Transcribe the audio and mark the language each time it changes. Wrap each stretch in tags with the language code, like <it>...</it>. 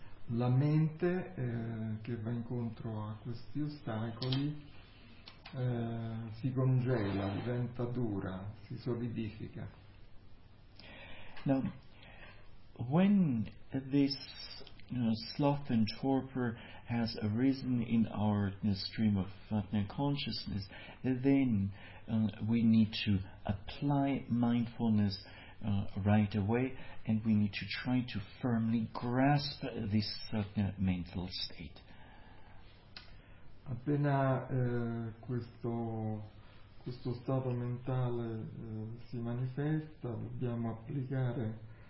<it>La mente che va incontro a questi ostacoli si congela, diventa dura, si solidifica.</it> <en>Now, when this sloth and torpor has arisen in our stream of consciousness, then we need to apply mindfulness right away, and we need to try to firmly grasp this mental state.</en> <it>Appena questo stato mentale si manifesta, dobbiamo applicare</it>